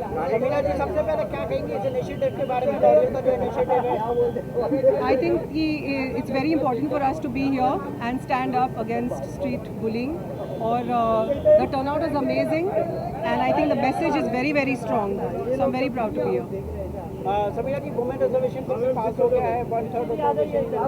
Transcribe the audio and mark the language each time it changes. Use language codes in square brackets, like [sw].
[hi] समीरा जी सबसे पहले क्या कहेंगे इस इनिशिएटिव के बारे में, का जो इनिशिएटिव है? [en] I think it's very important for us to be here and stand up against street bullying. Or the turnout is amazing, and I think the message is very, very strong. So I'm very proud to be here. [hi] Samira ji, women reservation bill pass हो गया है, 1/3 reservation.